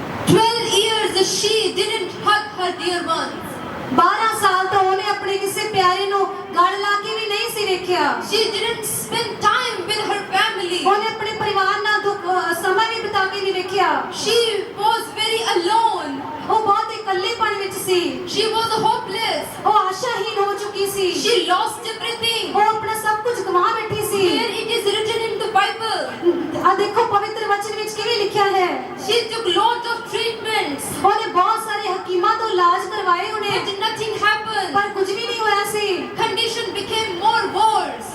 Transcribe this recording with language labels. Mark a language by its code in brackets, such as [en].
[en] 12 years she didn't hug her dear ones. [pa] 12 ਸਾਲ ਤੋਂ ਉਹਨੇ ਆਪਣੇ ਕਿਸੇ ਪਿਆਰੇ ਨੂੰ ਗਲ ਲਾ ਕੇ ਵੀ ਨਹੀਂ ਸੀ ਵੇਖਿਆ। [en] She didn't spend time with her family. [pa] ਉਹਨੇ ਆਪਣੇ ਪਰਿਵਾਰ ਨਾਲ ਸਮਾਂ ਵੀ ਬਿਤਾ ਕੇ ਨਹੀਂ ਵੇਖਿਆ। [en] She was very alone. [pa] ਉਹ ਬਹੁਤ ਇਕੱਲੇਪਣ ਵਿੱਚ ਸੀ। [en] She was hopeless. [pa] ਉਹ ਆਸ਼ਾਹੀਨ ਹੋ ਚੁੱਕੀ ਸੀ। [en] She lost everything. [pa] ਉਹ ਆਪਣਾ ਸਭ ਕੁਝ ਗਵਾ ਬੈਠੀ ਸੀ। [en] Here it is written in the Bible. [pa] ਆ ਦੇਖੋ ਪਵਿੱਤਰ ਵਚਨ ਵਿੱਚ ਕਿਵੇਂ ਲਿਖਿਆ ਹੈ। [en] She took lots of treatments. [pa] ਉਹਨੇ ਬਹੁਤ ਸਾਰੇ ਹਕੀਮਾਂ ਤੋਂ ਇਲਾਜ ਕਰਵਾਏ ਉਹਨੇ, [en] But nothing happened. [pa] ਪਰ ਕੁਝ ਵੀ ਨਹੀਂ ਹੋਇਆ ਸੀ। [en] Condition became more worse.